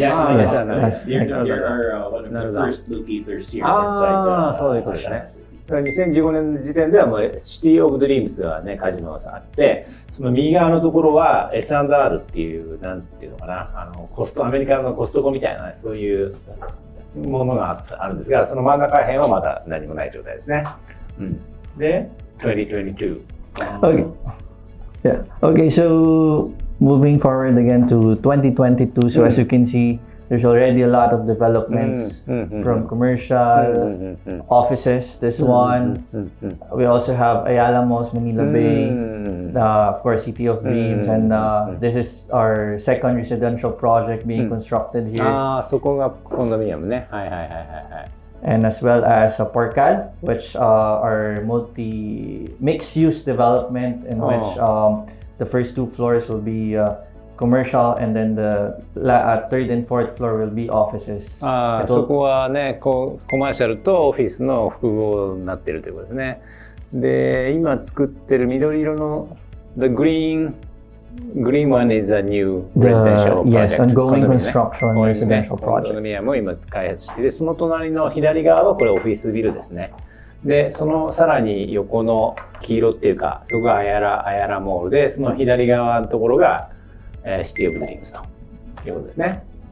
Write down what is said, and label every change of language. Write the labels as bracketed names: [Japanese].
[English] There are one of the first locators here inside [Japanese] そういうことですね。 2015年の時点ではもうシティオブドリームスがねカジノがあって、その右側のところは S&R っていうなんていうのかな、アメリカのコストコみたいなそういうものがあるんですが、その真ん中ら辺はまだ何もない状態ですね。で2022. [English] Okay. Yeah. Okay, so moving forward again to 2022. So as you can see, there's already a lot of developments from commercial offices. This one. We also have Ayala Malls, Manila Bay, of course, City of Dreams, and this is our second residential project being constructed here. [Japanese] そこがコンドミニアムね。はいはいはいはいはい。 [English] And as well as Porcal, which are mixed-use development in which the first 2 floors will be commercial and then the third and fourth floor will be offices. [Japanese] そこはね、コマーシャルとオフィスの複合になっているということですね。で、今作ってる緑色の [English] The green one is a new residential project. Yes, ongoing construction residential [Japanese] コンド [English] project. [Japanese] ミニアムを今開発していて、その隣の左側はこれオフィスビルですね。で、そのさらに横の黄色っていうか、そこがアヤラモールで、その左側のところが、シティオブドリームズということですね。